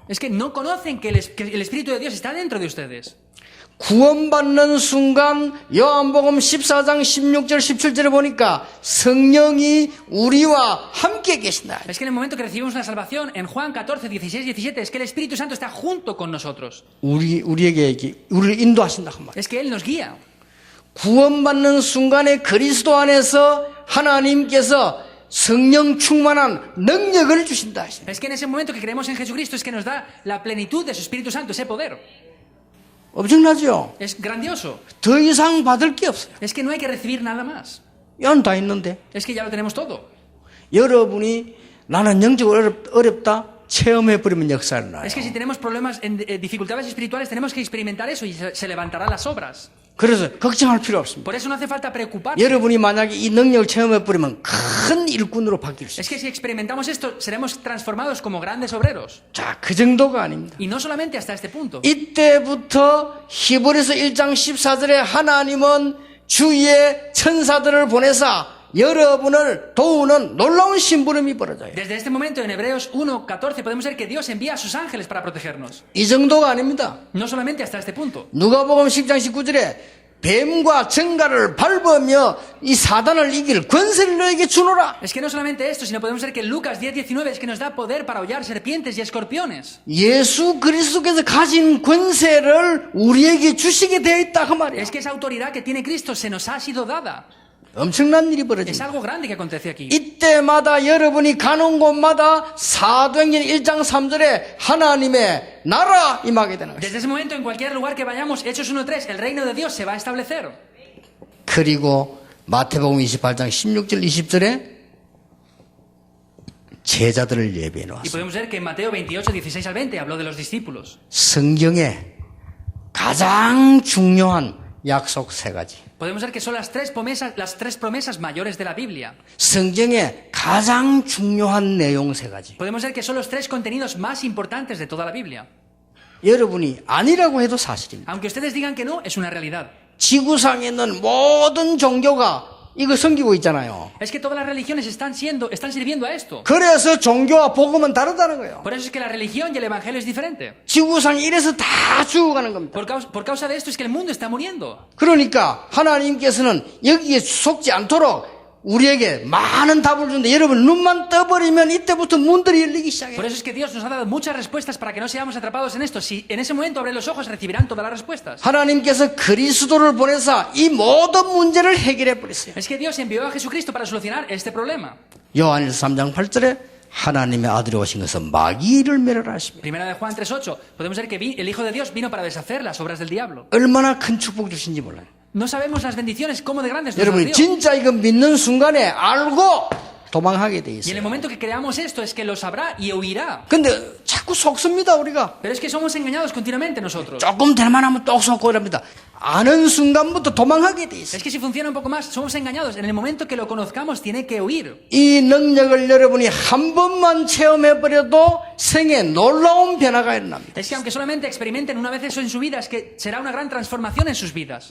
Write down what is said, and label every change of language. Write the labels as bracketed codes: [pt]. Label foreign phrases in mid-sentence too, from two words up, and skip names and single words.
[es] Es que no conocen que el Espíritu de Dios está dentro de ustedes. [ko] 구원받는 순간 요한복음 14장 16절 17절에 보니까 성령이 우리와 함께 계신다. [es] Es que en el momento que recibimos una salvación, en Juan 14, 16, 17, es que el Espíritu Santo está junto con nosotros. [ko] 우리에게 우리를 인도하신다 그 말. [es] Es que Él nos guía. [ko] 구원받는 순간에 그리스도 안에서 하나님께서 성령 충만한 능력을 주신다. [es] Es que en ese momento que creemos en Jesucristo es que nos da la plenitud de su Espíritu Santo, ese poder. [ko] 엄청나죠? [es] Es grandioso. [ko] 더 이상 받을 게 없어요. [es] Es que no hay que recibir nada más. [ko] 이건 다 있는데 [es] Es que ya lo tenemos todo. [ko] 여러분이 나는 영적으로 어렵다 체험해버리면 역사를 나요. [es] Es que si tenemos problemas, dificultades espirituales, tenemos que experimentar eso y se levantarán las obras. [ko] 그래서 걱정할 필요 없습니다. [es] Por eso no hace falta preocuparse. [ko] 여러분이 만약에 이 능력을 체험해버리면 큰 일꾼으로 바뀔 수 [es] Es [ko] 있어요. [es] que si experimentamos esto, seremos transformados como grandes obreros. [ko] 자, 그 정도가 아닙니다. [es] Y no solamente hasta este punto. [ko] 이때부터 히브리서 1장 14절에 하나님은 주위에 천사들을 보내사 여러분을 도우는 놀라운 심부름이 벌어져요. [es] Desde este momento, en Hebreos 1:14, podemos ver que Dios envía a sus ángeles para protegernos. [ko] 이 정도가 아닙니다. [es] No solamente hasta este punto. [ko] 누가복음 10장 19절에 뱀과 정갈을 밟으며 이 사단을 이길 권세를 너에게 주노라. [es] Es que no solamente esto, sino podemos ver que Lucas 10:19 es que nos da poder para hollar serpientes y escorpiones. [ko] 예수 그리스도께서 가진 권세를 우리에게 주시게 되어 있다 그 말이에요. [es] Es que esa autoridad que tiene Cristo se nos ha sido dada. [ko] 엄청난 일이 [es] Es [ko] 벌어집니다. [es] algo grande que acontece aquí. [ko] 이때마다 여러분이 가는 곳마다 사도행전 1장 3절에 하나님의 나라 임하게 되는 것입니다. [es] Desde ese momento, en cualquier lugar que vayamos, Hechos 1:3, el reino de Dios se va a establecer. [ko] 그리고 마태복음 28장 16절 20절에 제자들을 예비해 [es] Y [ko] 놓았습니다. [es] podemos ver que en Mateo 28, 16 al 20 habló de los discípulos. [ko] 성경에 가장 중요한 약속 세 가지. [es] Podemos ver que son las tres promesas mayores de la Biblia. [ko] 성경에 가장 중요한 내용 세 가지. [es] Podemos ver que son los tres contenidos más importantes de toda la Biblia. [ko] 여러분이 아니라고 해도 사실입니다. [es] Aunque ustedes digan que no, es una realidad. [ko] 지구상에 있는 모든 종교가 이거 섬기고 있잖아요. [es] Es que todas las religiones están sirviendo a esto. [ko] 그래서 종교와 복음은 다르다는 거예요. [es] Por eso es que la religión y el evangelio es diferente. [ko] 지구상에 이래서 다 죽어가는 겁니다. [es] Por causa de esto es que el mundo está muriendo. [ko] 그러니까 하나님께서는 여기에 속지 않도록 우리에게 많은 답을 주는데 여러분 눈만 떠버리면 이때부터 문들이 열리기 시작해요. [es] Por eso es que Dios nos ha dado muchas respuestas para que no seamos atrapados en esto. Si en ese momento abren los ojos, recibirán todas las respuestas. [ko] 하나님께서 그리스도를 보내사 이 모든 문제를 해결해 버렸어요. [es] Es que Dios envió a Jesucristo para solucionar este problema. [ko] 요한일서 3장 8절에 하나님의 아들이 오신 것은 마귀를 멸하라 하십니다. [es] Primera de Juan 3:8. Podemos ver que el Hijo de Dios vino para deshacer las obras del diablo. [ko] 얼마나 큰 축복 주신지 몰라요. [es] No sabemos las bendiciones, cómo de grandes nos las [ko] 여러분이 [es] dio. [ko] 진짜 이거 믿는 순간에 알고 do망하게 돼 [es] Y en [ko] 있어요. [es] el momento que creamos esto es que lo sabrá y huirá. [ko] 근데 자꾸 속습니다, 우리가. [es] Pero es que somos engañados continuamente nosotros. [ko] 조금 될만하면 또 속고 이럽니다. 아는 순간부터 도망하게 돼 있어요. [es] Es que si funciona un poco más, somos engañados. En el momento que lo conozcamos, tiene que huir. [ko] 이 능력을 여러분이 한 번만 체험해버려도 생에 놀라운 변화가 일어납니다. [es] Es que aunque solamente experimenten una vez eso en su vida, es que será una gran transformación en sus vidas.